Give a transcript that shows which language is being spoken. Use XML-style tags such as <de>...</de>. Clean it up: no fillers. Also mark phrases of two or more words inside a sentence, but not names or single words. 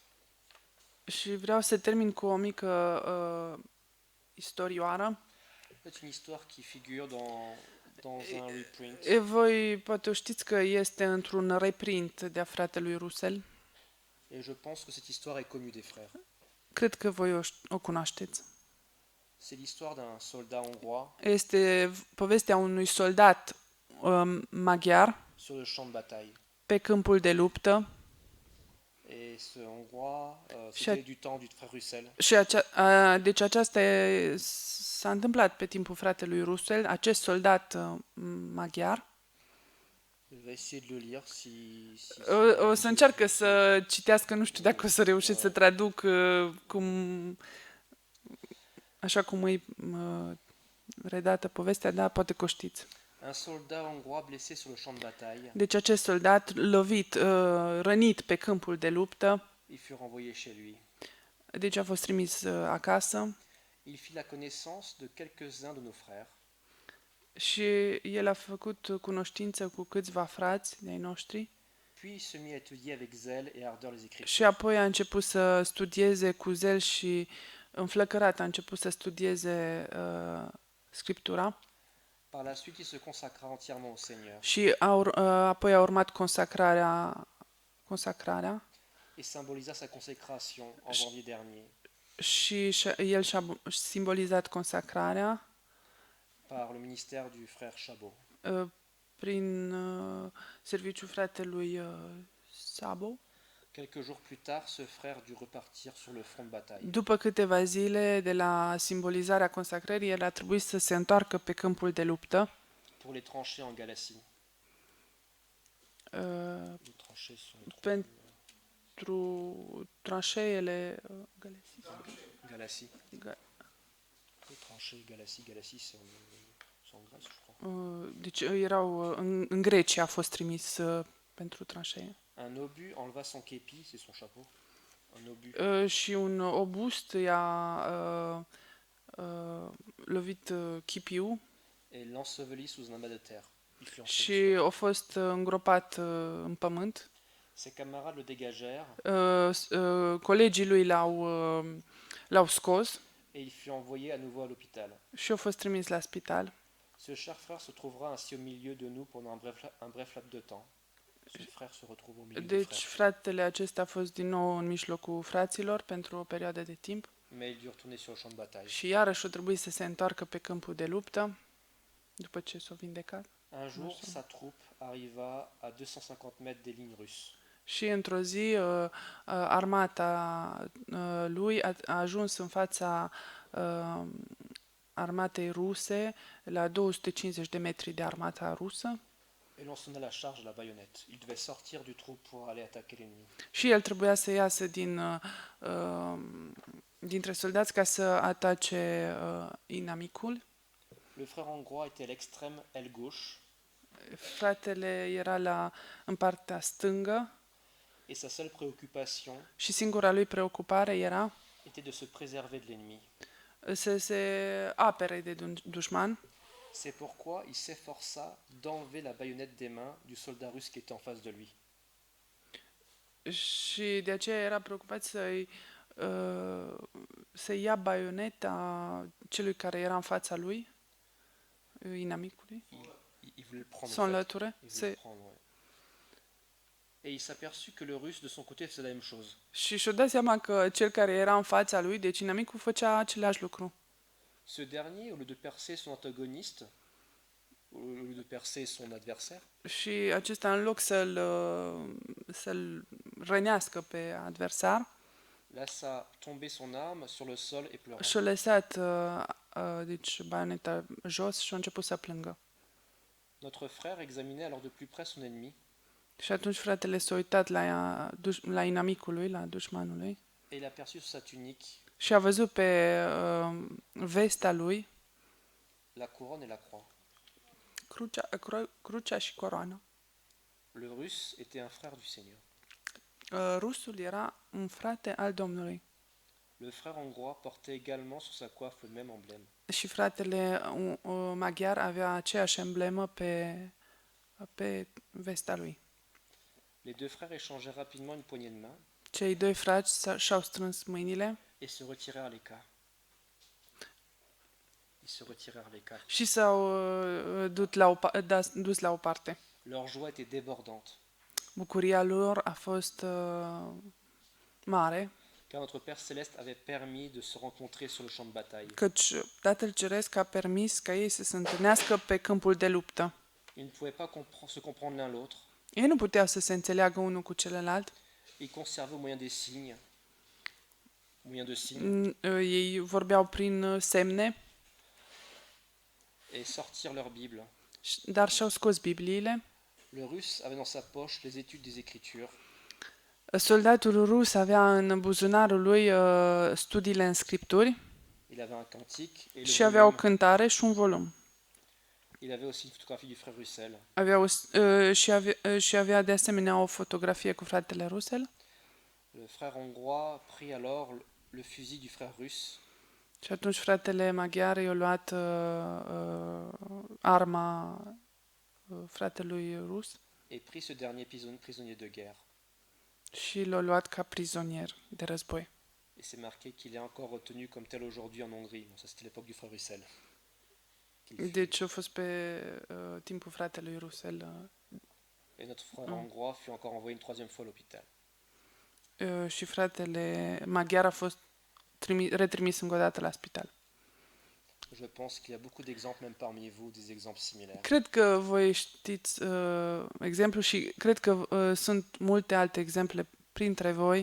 <ro>Și vreau să termin cu o mică istorioară.</ro> <fr>C'est une histoire qui figure dans un reprint.</fr> <ro>Voi poate știți că este într-un reprint de-a fratelui Russell.</ro> <fr>Et je pense que cette histoire est connue des frères.</fr> <ro>Cred că voi o cunoașteți.</ro> <fr>C'est l'histoire d'un soldat hongrois</fr> <ro>Este povestea unui soldat maghiar</ro> <fr>sur le champ de bataille.</fr> <ro>pe câmpul de luptă.</ro> <fr>Et ce Hongrois, Chaque- c'était du temps du frère Russell.</fr> <ro>Și deci aceasta s-a întâmplat pe timpul fratelui Russell, acest soldat maghiar.</ro> <fr>Je vais essayer de le lire si</fr> <ro>O să încearcă să citească, nu știu dacă o să reușesc să traduc așa cum e redată povestea, dar poate că o știți.</ro> <fr>Un soldat hongrois blessé sur le champ de bataille,</fr> <ro>Deci acest soldat lovit, rănit pe câmpul de luptă,</ro> <fr>il fut renvoyé chez lui.</fr> <ro>deci a fost trimis acasă</ro> <fr>Il fit la connaissance de quelques-uns de nos frères</fr> <ro>și el a făcut cunoștință cu câțiva frați de-ai noștri</ro> <fr>puis se mit à étudier avec zèle et ardeur les Écritures.</fr> <ro>și apoi a început să studieze cu zel și înflăcărat a început să studieze Scriptura</ro> <fr>Par la suite, il se consacra entièrement au Seigneur</fr> <ro>și apoi a urmat consacrarea</ro> <fr>et symbolisa sa consécration en janvier dernier</fr> <ro>și el și-a simbolizat consacrarea</ro> <fr>par le ministère du frère Chabot.</fr> <ro>prin serviciul fratelui Sabo.</ro> <fr>Quelques jours plus tard, ce frère dut repartir sur le front de bataille.</fr> <ro>După câteva zile de la simbolizarea consacrării, el a trebuit să se întoarcă pe câmpul de luptă</ro> <fr>Pour les tranchées en Galatie. uh, Les tranchées sont</fr> <ro>pentru tranșeele</ro> <fr>Galatie. Ga- Les tranchées Galatie, c'est en Grèce, je crois.</fr> <ro>deci erau în Grecia a fost trimis pentru tranșee.</ro> <fr>Un obus enleva son képi, c'est son chapeau. Un obus.</fr> <ro>Și un obust i-a lovit chipiul</ro> <fr>Et l'ensevelit sous un amas de terre. Il fut</fr> <ro>și</ro> <fr>enseveli.</fr> <ro>a fost îngropat în pământ.</ro> <fr>Ses camarades le dégagèrent</fr> <ro>Colegii lui l-au scos</ro> <fr>et il fut envoyé à nouveau à l'hôpital.</fr> <ro>și a fost trimis la spital.</ro> <fr>Ce cher frère se trouvera ainsi au milieu de nous pendant un bref laps de temps. Ce frère se retrouve au milieu des</fr> <ro>Deci</ro> <fr>frères.</fr> <ro>fratele acesta a fost din nou în mijlocul fraților pentru o perioadă de timp</ro> <fr>Mais il dut retourner sur le champ de bataille.</fr> <ro>și iarăși a trebuit să se întoarcă pe câmpul de luptă după ce s-a vindecat.</ro> <fr>Un jour, sa troupe arriva à 250 mètres des lignes russes.</fr> <ro>Și într-o zi armata lui a ajuns în fața armatei ruse la 250 de metri de armata rusă</ro> <fr>Et l'on sonna la charge à la baïonnette. Il devait sortir du trou pour aller attaquer l'ennemi.</fr> <ro>și el trebuia să iasă dintre soldați ca să atace inamicul.</ro> <fr>Le frère hongrois était à l'extrême aile gauche</fr> <ro>Fratele era în partea stângă</ro> <fr>et sa seule préoccupation</fr> <ro>și singura lui preocupare era</ro> <fr>était de se préserver de l'ennemi.</fr> <ro>să se apere de dușman.</ro> <fr>C'est pourquoi il s'efforça d'enlever la baïonnette des mains du soldat russe qui était en face de lui.</fr> <ro>Și de aceea era preocupat să ia baioneta celui care era în fața lui, inamicului,</ro> <fr>Il voulait le prendre.</fr> <ro>să</ro> <fr>en</fr> <ro>o</ro> <fr>fait.</fr> <ro>înlăture.</ro> <fr>Il voulait le prendre, ouais. Et il s'aperçut que le russe de son côté faisait la même chose.</fr> <ro>Și și-a dat seama că cel care era în fața lui, deci inamicul, făcea același lucru.</ro> <fr>Ce dernier, au lieu de percer son antagoniste, au lieu de percer son adversaire,</fr> <ro>Și acesta, în loc să-l rănească pe adversar,</ro> <fr>laissa tomber son arme sur le sol et pleura.</fr> <ro>și-a lăsat deci, baioneta jos și a început să plângă.</ro> <fr>Notre frère examinait alors de plus près son ennemi</fr> <ro>Și atunci fratele s-a uitat la inamicului, la dușmanului,</ro> <fr>et il aperçut sur sa tunique</fr> <ro>și a văzut pe vesta lui</ro> <fr>la couronne et la croix.</fr> <ro>crucea și coroana.</ro> <fr>Le russe était un frère du Seigneur.</fr> <ro>Rusul era un frate al Domnului.</ro> <fr>Le frère hongrois portait également sur sa coiffe le même emblème.</fr> <ro>Și fratele maghiar avea aceeași emblemă pe vesta lui.</ro> <fr>Les deux frères échangèrent rapidement une poignée de main</fr> <ro>Cei doi frați și-au strâns mâinile</ro> <fr>et se retirèrent à l'écart. Ils se retirèrent à l'écart.</fr> <ro>și s-au dus la o parte.</ro> <fr>Leur joie était débordante,</fr> <ro>Bucuria lor a fost mare,</ro> <fr>car notre Père Céleste avait permis de se rencontrer sur le champ de bataille.</fr> <ro>căci Tatăl Ceresc a permis ca ei să se întâlnească pe câmpul de luptă.</ro> <fr>Ils ne pouvaient pas se comprendre l'un l'autre.</fr> <ro>Ei nu puteau să se înțeleagă unul cu celălalt.</ro> <fr>Ils conservaient au moyen des signes. Au moyen de signes.</fr> <ro>Ei vorbeau prin semne,</ro> <fr>Et sortirent leur Bible.</fr> <ro>dar și-au scos Bibliile</ro> <fr>Le Russe avait dans sa poche les études des Écritures</fr> <ro>Soldatul rus avea în buzunarul lui studiile în scripturi</ro> <fr>il avait un cantique et le</fr> <ro>și avea o</ro> <fr>volume.</fr> <ro>cântare și un volum.</ro> <fr>Il avait aussi une photographie du frère Russell.</fr> <ro>Și avea de asemenea o fotografie cu fratele Russell.</ro> <fr>Le frère hongrois prit alors le fusil du frère russe</fr> <ro>Și atunci fratele maghiar i-a luat arma fratelui rus</ro> <fr>et prit ce dernier prisonnier de guerre.</fr> <ro>și l-a luat ca prizonier de război.</ro> <fr>Et c'est marqué qu'il est encore retenu comme tel aujourd'hui en Hongrie. Bon, ça c'était l'époque du frère Russell.</fr> <ro>Deci a fost pe timpul fratelui Russell</ro> <fr>Et notre frère hongrois fut encore envoyé une troisième fois à l'hôpital.</fr> <ro>și fratele maghiar a fost retrimis încă o dată la spital.</ro> <fr>Je pense qu'il y a beaucoup d'exemples, même parmi vous, des exemples similaires.</fr> <ro>Cred că voi știți exemplu și cred că sunt multe alte exemple printre voi</ro>